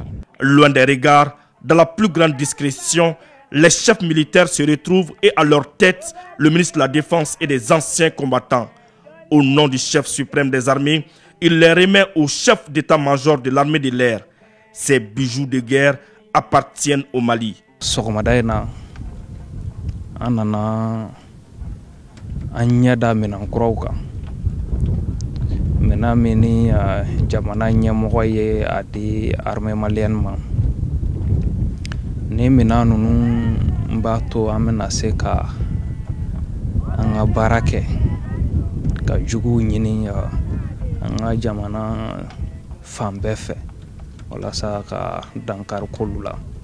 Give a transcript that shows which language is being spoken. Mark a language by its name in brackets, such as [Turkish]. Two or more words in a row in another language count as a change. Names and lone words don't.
[French] Loin des regards, dans la plus grande discrétion, les chefs militaires se retrouvent et à leur tête, le ministre de la Défense et des anciens combattants. Au nom du chef suprême des armées, il les remet au chef d'état-major de l'armée de l'air. Ces bijoux de guerre appartiennent au Mali. Sokomadayna anana anyada menankroka. [Bambara] Mena mini jamana ɲɛmɔgɔ ye a di [French] armée malienne [Bambara] ma. Ni mina nunu b'a to an bɛna se ka an ka baara kɛ ka juguw ɲini an ka jamana fan bɛɛ fɛ walasa ka dankari k'olu la.